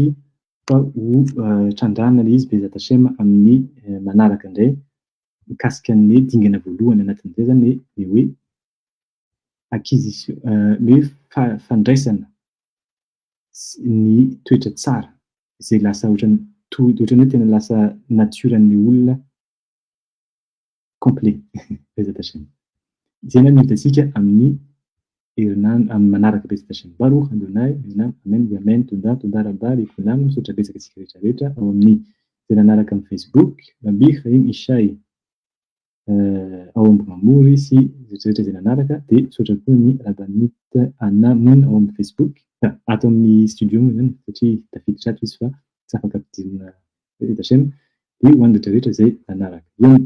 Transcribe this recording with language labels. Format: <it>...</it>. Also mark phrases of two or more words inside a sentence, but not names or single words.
<mg>fa ho trandrahana ilay izy</mg> <he>בעזרת השם</he> <mg>amin'ny manaraka indray mikasika ny dingana voalohany anatin'izay zany ny hoe acquisition ny hoe fandraisana ny toetra tsara izay lasa ohatran'ny hoe tena lasa natiora-ny olona complet</mg> <he>בעזרת השם.</he> <mg>Izay zany no hitantsika amin'ny herinandro amin'ny manaraka</mg> <he>בעזרת השם. ברוך אדוני, אמן, אמן, תודה רבה, לכולם,</he> <mg>misaotra betsaka antsika rehetrarehetra ao amin'ny izay nanaraka amin'ny Facebook, Rabbi Chaim Ishai ao Ambognamory sy rehetrarehetra izay nanaraka, dia misaotra koa ny Rabanita Anna Moon ao amin'ny Facebook, ato amin'ny studio moa zany satria tafiditra ato izy fa tsy afaka ampidirina</mg> <he>בעזרת השם,</he> <mg>dia ho an'ny rehetrarehetra izay nanaraka.</mg>